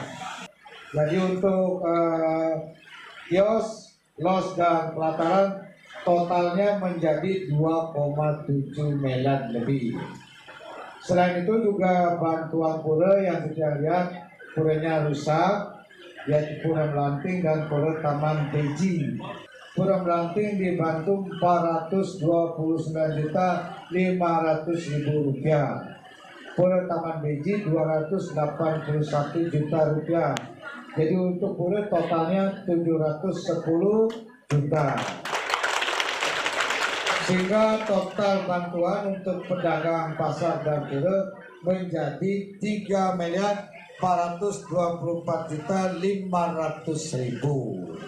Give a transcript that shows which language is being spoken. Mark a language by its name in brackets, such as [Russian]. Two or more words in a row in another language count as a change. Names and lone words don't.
[Indonesian] Jadi untuk kios, los, dan pelataran totalnya menjadi 2,7 miliar lebih. Selain itu juga bantuan pura yang kita lihat puranya rusak, yaitu Pura Melanting dan Pura Taman Beji. Pura Melanting dibantu 429.500.000 rupiah. Pura Taman Beji 281 juta rupiah. Jadi untuk pura totalnya 710 juta. Sehingga total bantuan untuk pedagang pasar dan pura menjadi 3.424.500.000.